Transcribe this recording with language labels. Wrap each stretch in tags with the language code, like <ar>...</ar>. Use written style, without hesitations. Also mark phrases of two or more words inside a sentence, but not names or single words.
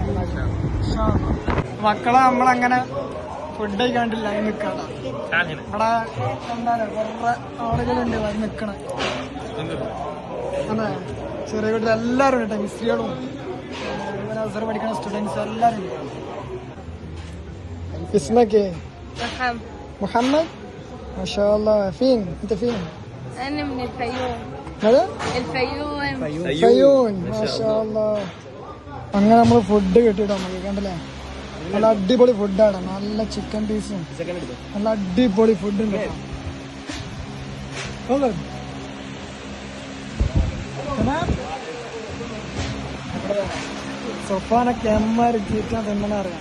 <ml>മക്കളെ നമ്മളങ്ങനെ ഫുഡ് കഴിക്കാണ്ടില്ല അതിന് നിൽക്കാതെ ഇവിടെ എന്താ കുറെ ആളുകളുണ്ട് അത് നിക്കണ അതെ ചെറിയ കുട്ടികൾ എല്ലാവരും ഉണ്ട് മിസ്ത്രികളും അവസരം പഠിക്കുന്ന സ്റ്റുഡൻസ് എല്ലാവരും ഉണ്ട്.</ml> <ar>اسمك ايه؟ محمد ما شاء الله. فين انت فين؟ انا من الفيوم. ماذا؟ الفيوم ما شاء الله.</ar> <ml>അങ്ങനെ നമ്മൾ ഫുഡ് കിട്ടിട്ടോ നമുക്ക് കണ്ടല്ലേ നല്ല അടിപൊളി ഫുഡാണ്. നല്ല ചിക്കൻ പീസും നല്ല അടിപൊളി ഫുഡ് ഉണ്ട്. സൊഫാനൊക്കെ എമ്മാര് ചിക്കൻ തിന്നണ അറിയാം.</ml>